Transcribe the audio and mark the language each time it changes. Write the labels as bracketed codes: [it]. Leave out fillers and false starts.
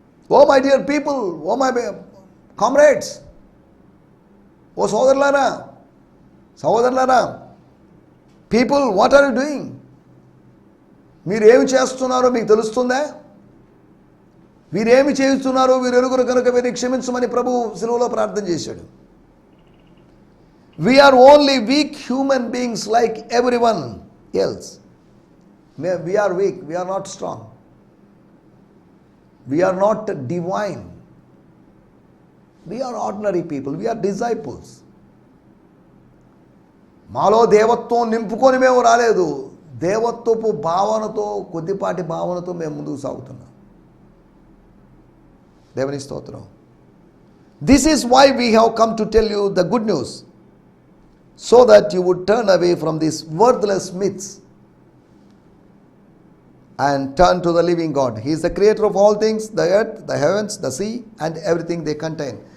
[en] O my dear people, O my comrades, [te] ఓ సహోదరులారా, [en] People, what are you doing? [te] మీరు ఏమి చేస్తున్నారో మీకు తెలుస్తుందా? వీరేమి చేస్తున్నారో వీరు ఎరుగురు కనుక వీరిని క్షమించమని ప్రభువు సిలువలో ప్రార్థన చేశాడు. [en] We are only weak human beings like everyone else. We are weak, we are not strong. We are not divine. We are ordinary people, we are disciples. [te] మాలో దేవత్వం నింపుకొని మేము రాలేదు, దేవత్వపు భావనతో, కొద్దిపాటి భావనతో మేము ముందుకు సాగుతున్నాం. దేవుని స్తోత్రం. [en] This is why we have come to tell you the good news, so that you would turn away from these worthless myths and turn to the living God. He is the creator of all things, the earth, the heavens, the sea, and everything they contain.